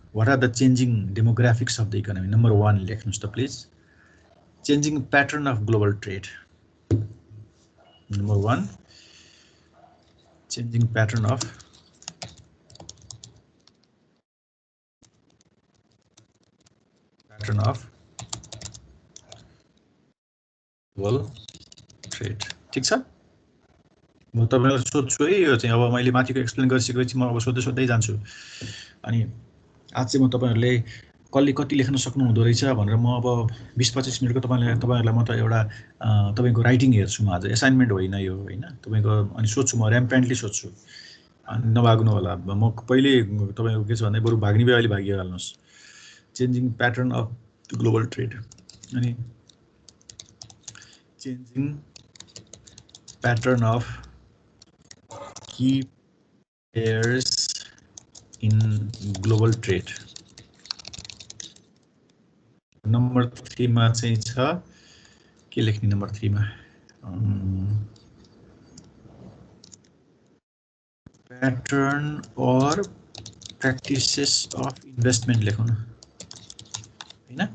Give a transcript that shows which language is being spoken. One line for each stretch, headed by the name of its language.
English: What are the changing demographics of the economy?
Nepali: Number 1 लेख्नुस् त please.
English: Changing pattern of global trade. Number 1, changing pattern of global trade.
Nepali: ठीक छ? म तपाईलाई सोध्छु है, यो चाहिँ अब मैले माथिको एक्सप्लेन गरिसकेपछि म अब सोध्दै जान्छु। अनि आज चाहिँ म तपाईहरुले कसले कति लेख्न सक्नु हुँदो रहेछ भनेर म अब 20-25 मिनेटको तपाईहरुलाई म त एउटा तपाईको राइटिङ हेर्छु म आज, असाइनमेन्ट होइन यो हैन। तपाईको अनि सोध्छु म र्याम्पेन्टली सोध्छु। अनि नभाग्नु होला। म पहिले तपाईको के छ भन्दै बरु भाग्ने भए अहिले भागिहाल्नुस्।
English: Changing pattern of global trade अनि changing pattern of key players in global trade.
Nepali: Number 3 मा चाहिँ छ के लेख्ने नम्बर 3 मा
English: pattern or practices of investment
Nepali: लेखौँ न हैन।